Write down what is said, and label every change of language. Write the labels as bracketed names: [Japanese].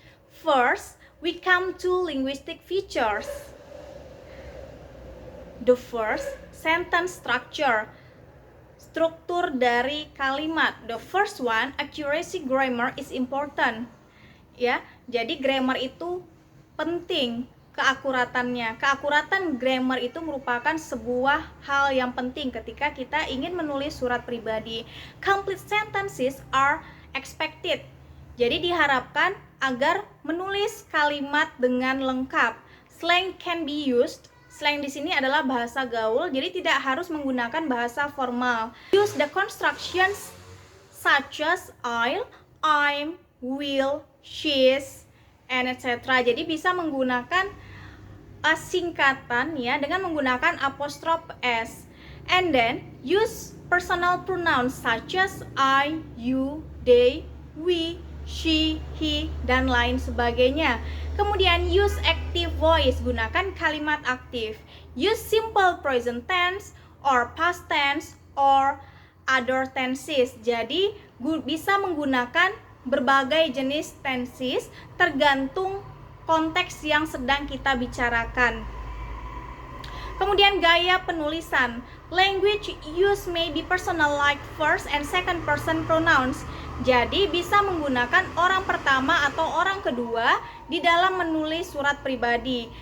[English] First, we come to linguistic features. The first, sentence structure, [Indonesian] struktur dari kalimat. [English] The first one, accuracy grammar is important. [Indonesian] Ya, jadi grammar itu penting, keakuratannya. Keakuratan grammar itu merupakan sebuah hal yang penting ketika kita ingin menulis surat pribadi. [English] Complete sentences are expected. [Indonesian] Jadi diharapkan agar menulis kalimat dengan lengkap. [English] Slang can be used. [Indonesian] Slang di sini adalah bahasa gaul, jadi tidak harus menggunakan bahasa formal. [English] Use the constructions such as I'll, I'm, will, she's, and etc. [Indonesian] Jadi bisa menggunakan singkatan ya dengan menggunakan apostrophe s. [English] And then use personal pronouns such as I, you, they, we, she, he, [Indonesian] dan lain sebagainya. Kemudian [English] use active voice, [Indonesian] gunakan kalimat aktif. [English] Use simple present tense or past tense or other tenses. [Indonesian] Jadi bisa menggunakan berbagai jenis tenses tergantung konteks yang sedang kita bicarakan. Kemudian gaya penulisan. [English] Language use may be personal like first and second person pronouns. [Indonesian] Jadi bisa menggunakan orang pertama atau orang kedua di dalam menulis surat pribadi.